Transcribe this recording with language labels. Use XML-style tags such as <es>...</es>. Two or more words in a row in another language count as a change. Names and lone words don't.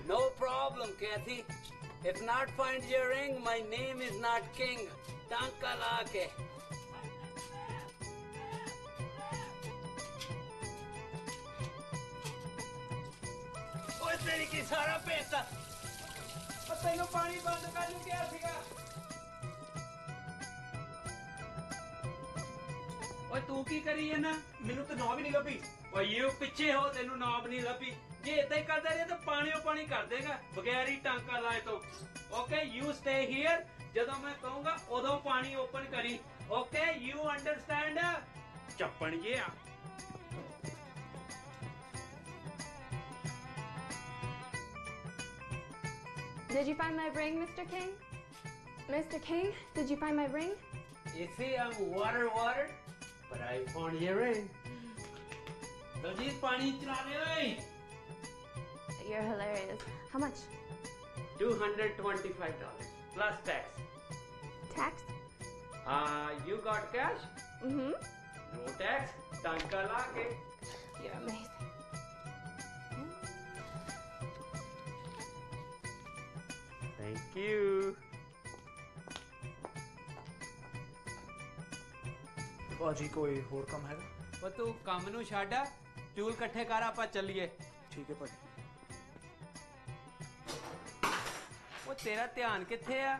<en>No problem, Kathy. If not find your ring, my name is not King.</en> <pa>ਟਾਂਕਾ ਲਾਕੇ। ਓਏ, ਤੇਰੀ ਕੀ ਸਾਰਾ ਪੈਸਾ. ਤੈਨੂੰ ਪਾਣੀ ਬੰਦ ਕਰ ਲਊ ਕਿਹਾ ਸੀਗਾ? ਓਏ ਤੂੰ ਕੀ ਕਰੀ ਨਾ ਮੈਨੂੰ ਤਾਂ ਨੌਬ ਹੀ ਨਹੀਂ ਲੱਭੀ ਓਏ ਯੂ ਪਿੱਛੇ ਹੋ ਤੈਨੂੰ ਨੌਬ ਨਹੀਂ ਲੱਭੀ ਜੇ ਇਦਾਂ ਹੀ ਕਰਦਾ ਰਹੇ ਤਾਂ ਪਾਣੀ ਕਰ ਦੇਗਾ ਬਗੈਰ ਹੀ ਟਾਂਕਾ ਲਾਏ ਤੋਂ</pa> <en>okay you stay here</en> <pa>ਜਦੋਂ ਮੈਂ ਕਹੂੰਗਾ ਉਦੋਂ ਪਾਣੀ ਓਪਨ ਕਰੀ</pa> <en>okay you understand</en> <pa>ਚੱਪਣ ਜਿਹਾ</pa> <en>Did you find my ring, Mr. King? Mr. King, did you find my ring? You see, I'm water, but I found your ring.</en> <pa>ਦਲਜੀਤ, ਪਾਣੀ ਚਲਾ ਲੈ ਓਏ.</pa> <en>You're hilarious. How much? $225 plus tax. Tax? You got cash? Mm-hmm. No tax.</en> <pa>ਟਾਂਕਾ ਲਾਕੇ.</pa> <en>You're amazing. Thank you.</en> <pa>ਭਾਜੀ ਕੋਈ ਹੋਰ ਕੰਮ ਹੈਗਾ ਉਹ ਤੂੰ ਕੰਮ ਨੂੰ ਛੱਡ ਟੂਲ ਇਕੱਠੇ ਕਰ ਆਪਾਂ ਚੱਲੀਏ ਠੀਕ ਹੈ ਭਾਜੀ ਉਹ ਤੇਰਾ ਧਿਆਨ ਕਿੱਥੇ ਆ</pa>